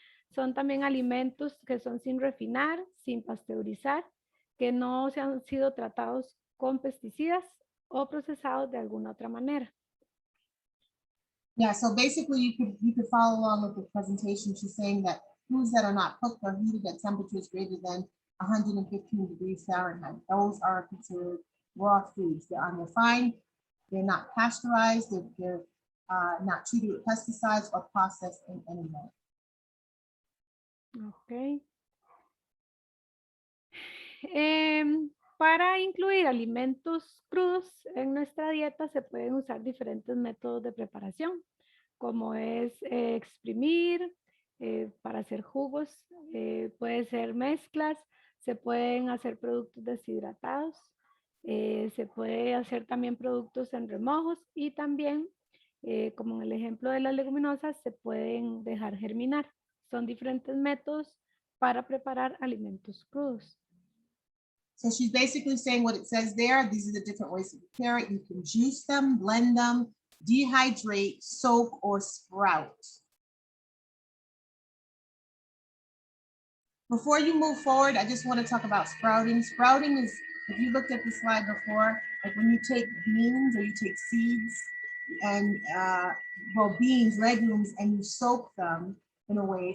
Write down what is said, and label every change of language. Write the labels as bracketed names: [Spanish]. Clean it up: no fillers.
[Spanish] Son también alimentos que son sin refinar, sin pasteurizar, que no se han sido tratados con pesticidas o procesados de alguna otra manera. [English] Yeah, so basically you could follow along with the presentation. She's saying that foods that are not cooked or heated at temperatures greater than 115 degrees Fahrenheit, those are considered raw foods. They're unrefined, they're not pasteurized, they're not treated with pesticides or processed in any way. Ok. [Spanish] Para incluir alimentos crudos en nuestra dieta se pueden usar diferentes métodos de preparación, como es exprimir, para hacer jugos, puede ser mezclas, se pueden hacer productos deshidratados, se puede hacer también productos en remojos y también, como en el ejemplo de las leguminosas, se pueden dejar germinar. Son diferentes métodos para preparar alimentos crudos. [English] So she's basically saying what it says there. These are the different ways to prepare it. You can juice them, blend them, dehydrate, soak, or sprout. Before you move forward, I just want to talk about sprouting. Sprouting is, if you looked at the slide before, like when you take beans or you take seeds and, well, beans, legumes, and you soak them in a way.